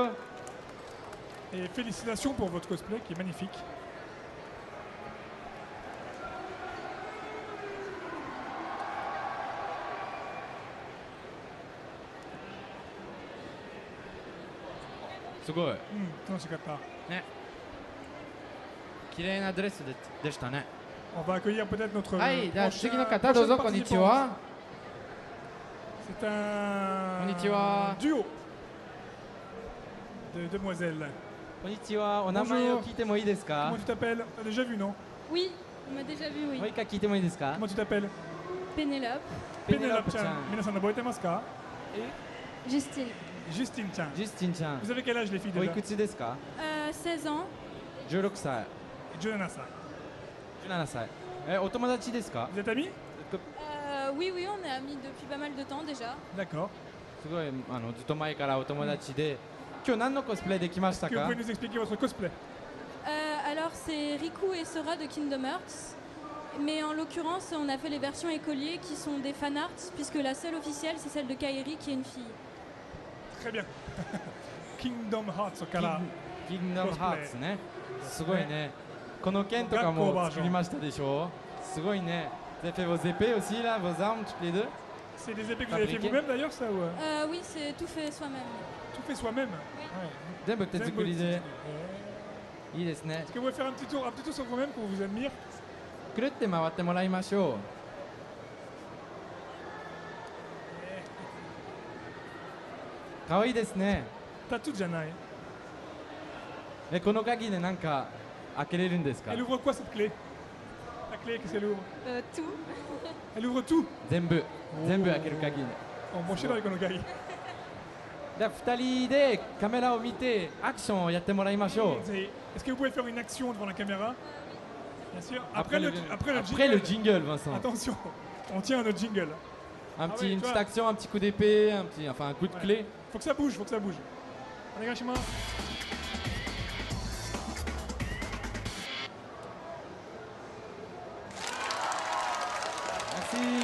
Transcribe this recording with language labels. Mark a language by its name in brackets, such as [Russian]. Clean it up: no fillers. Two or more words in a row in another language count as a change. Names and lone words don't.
[French] Et félicitations pour votre cosplay qui est magnifique. C'est beau. [Japanese] 楽しかった。ね。綺麗なドレスでしたね。 [French] On va accueillir peut-être notre [Japanese] はい、じゃあ [French] prochain- [Japanese] 次の方どうぞ、 [French] prochaine [Japanese] こんにち [French] participante. [Japanese] は。 [French] C'est un [Japanese] こんにちは。 [French] duo de demoiselles. [Japanese] こんにちは。お名前を聞いてもいいですか？ [French] Comment tu t'appelles? T'as déjà vu, non? Oui, on m'a déjà vu, oui. [Japanese] もう一回聞いてもいいですか？ [French] Comment tu t'appelles? Pénélope. [Japanese] Pénélope chan. Minasan覚えてますか? Justine. Justine chan. ジュスティンちゃん。 [French] Vous avez quel âge les filles [Japanese] おい [French] déjà? [Japanese] くつですか？ [French] 16 ans. [Japanese] 16歳。 17歳. 17歳。お友達ですか？ [French] Vous êtes amis? Oui, oui, on est amis depuis pas mal de temps déjà. D'accord. [Japanese] すごいずっと前からお友達で、今日何のコスプレできました [French] Est-ce que vous [Japanese] か？ [French] pouvez nous expliquer votre cosplay? Alors, c'est Riku et Sora de Kingdom Hearts. Mais en l'occurrence, on a fait les versions écoliers qui sont des fanarts, puisque la seule officielle, c'est celle de Kairi qui est une fille. Très bien. [Japanese] Kingdom Hearts から Kingdom Hearts ね。すごいね。この剣とかも作りましたでしょ？すごいね。 [French] Vous avez fait vos épées aussi là, vos armes toutes les deux? C'est des épées que vous avez fait vous-même d'ailleurs ça ou Oui, c'est tout fait soi-même. Tout fait soi-même? Oui. [Japanese] 全部手作りで。いいですね。 [French] Est-ce que vous pouvez faire un petit tour sur vous-même qu'on vous admire? [Japanese] くるって回ってもらいましょう。可愛いですね。タトゥーじゃない。この鍵でなんか開けれるんですか？ [French] Elle ouvre quoi cette clé? La clé, qu'est-ce qu'elle ouvre? Tout. Elle ouvre tout? [Japanese] 全部開ける鍵。面白いこの鍵。では2人でカメラを見てアクションをやってもらいましょう。 [French] Est-ce que vous pouvez faire une action devant la caméra? Bien sûr. Après le jingle. jingle, Vincent. Attention, on tient à notre jingle. Une tu petite vois. action, un petit coup d'épée, un coup de clé. Faut que ça bouge, faut que ça bouge. Onegaishimasu. Merci.